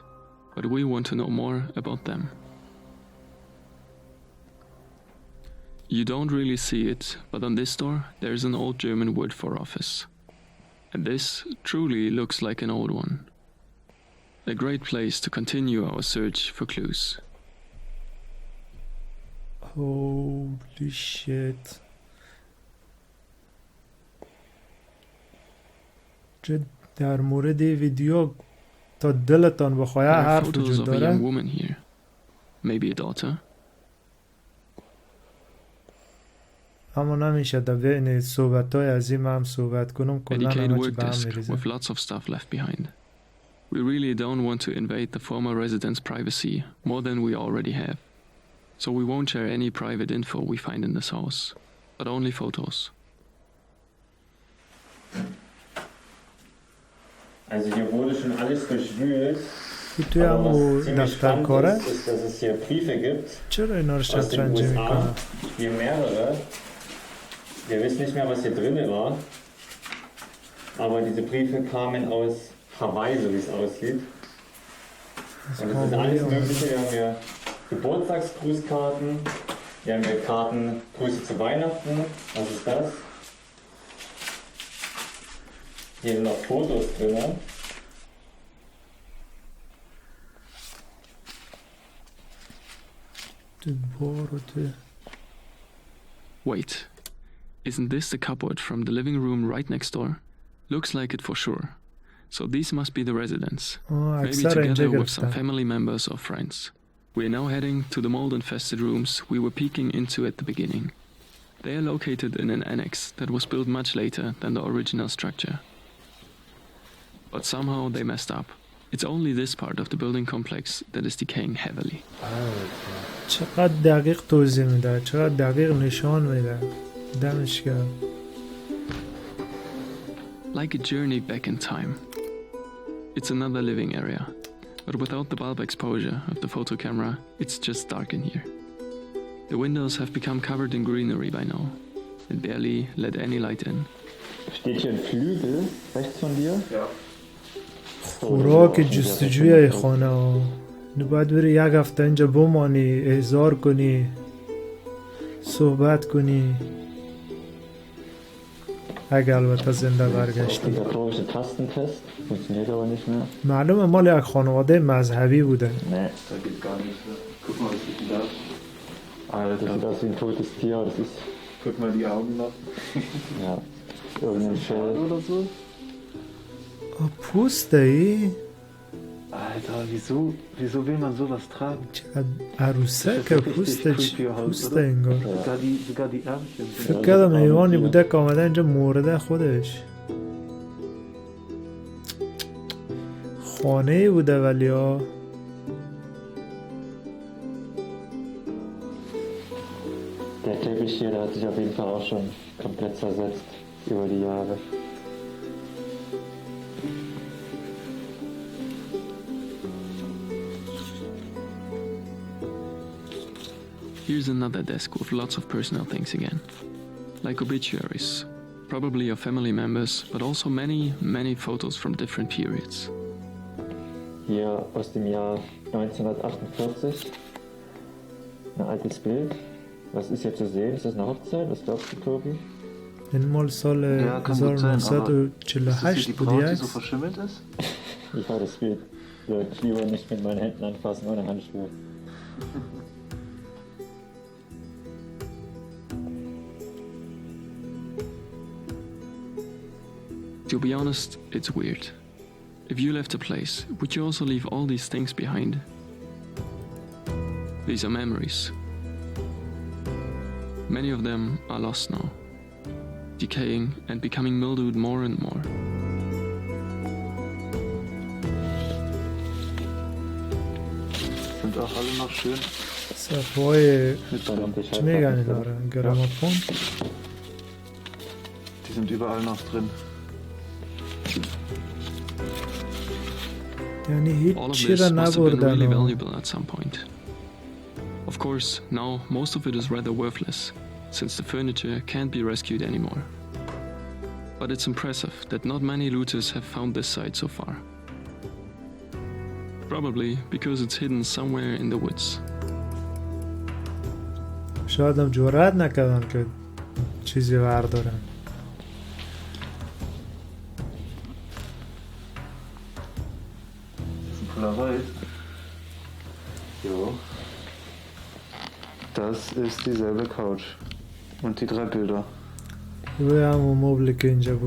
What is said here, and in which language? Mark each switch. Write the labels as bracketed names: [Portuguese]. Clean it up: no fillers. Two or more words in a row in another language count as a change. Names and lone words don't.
[English] But we want to know more about them. You don't really see it, but on this door there is an old German word for office. And this truly looks like an old one. A great place to continue our search for clues. Holy shit. [Persian] چه در مورد ویدیو تا دلتان بخواه حرف وجود داره. [English] There are photos of a young woman here. Maybe a daughter. [Persian] اما نمیشه در بین صحبت‌های عظیم هم صحبت کنم کلا همه چی به هم میریزه. [English] With lots of stuff left behind. We really don't want to invade the former residents' privacy more than we already have. So we won't share any private info we find in this house, but only photos. [German] Also hier wurde schon alles durchwühlt. [Persian] توی همون دفتر کاره [German] ist, dass es hier Briefe gibt [Persian] چرا اینا رو [German] aus den شطرنجی USA, [Persian] میکنن؟ [German] hier mehrere. Wir wissen nicht mehr, was hier drin war, aber diese Briefe kamen aus Hawaii, so wie es aussieht. Und es ist alles Mögliche. Wir haben hier Geburtstagsgrußkarten, hier haben wir Karten, Grüße zu Weihnachten. Was ist das? Hier sind noch Fotos drin. [English] Wait, isn't this the cupboard from the living room right next door? Looks like it for sure. So these must be the residents. Maybe together with some family members or friends. We are now heading to the mold-infested rooms we were peeking into at the beginning. They are located in an annex that was built much later than the original structure. But somehow they messed up. It's only this part of the building complex that is decaying heavily. [Persian] چقدر دقیق توضیح میده، چقدر دقیق نشان میده. دمش گرم. [English] Like a journey back in time. It's another living area, but without the bulb exposure of the photo camera, it's just dark in here. The windows have become covered in greenery by now and barely let any light in. [German] Steht hier ein Flügel rechts von dir? Ja. [Persian] خوراک جستجوی خانه ها. باید بری یک هفته اینجا بمانی، احضار کنی، صحبت کنی، اگه البته زنده برگشتی. معلومه مال یک خانواده مذهبی بوده. [German] نه da geht gar nichts mehr. Guck mal, was ist denn das? Alter, das sieht aus wie ein totes Tier. Das ist... Guck mal die Augen noch. Ja, irgendein Fell oder so. [Persian] پوسته ای؟ [German] Alter, wieso will man sowas tragen? [Persian] عروسه که پوسته انگار. [German] Sogar die Ärmchen. [Persian] فکر کردم حیوانی بوده که آمده اینجا مرده خودش. خانه ای بوده ولی ها. [German] Der Teppich hier, der hat sich auf jeden Fall auch schon komplett zersetzt über die Jahre. [English] Here's another desk with lots of personal things again. Like obituaries, probably of family members, but also many photos from different periods. [German] Hier aus dem Jahr 1948. Ein altes Bild. Was ist hier zu sehen? Ist das eine Hochzeit? Was glaubst du, Tobi? [Persian] این مال سال 1948 بود [German] die so verschimmelt ist? Ich habe das Bild. Ich lieber nicht mit meinen Händen anfassen ohne Handschuhe. [English] To be honest, it's weird. If you left a place, would you also leave all these things behind? These are memories. Many of them are lost now, decaying and becoming mildewed more and more. [German] Sind auch alle noch schön. [Persian] صفحای چی میگن اینا رو؟ گرامافون؟ [German] Die sind überall noch drin. [Persian] یعنی [English] All of [Persian] هیچ چی [English] this [Persian] را [English] must have been really [Persian] نبردن. [English] valuable at some point. Of course, now most of it is rather worthless, since the furniture can't be rescued anymore. But it's impressive that not many looters have found this site so far. Probably because it's hidden somewhere in the woods. [Persian] شاید هم جرأت نکردن که چیزی بردارن. [German] Polaroid. Jo. Das ist dieselbe Couch. Und die 3 Bilder. [Persian] روی همون مبله که اینجا بود.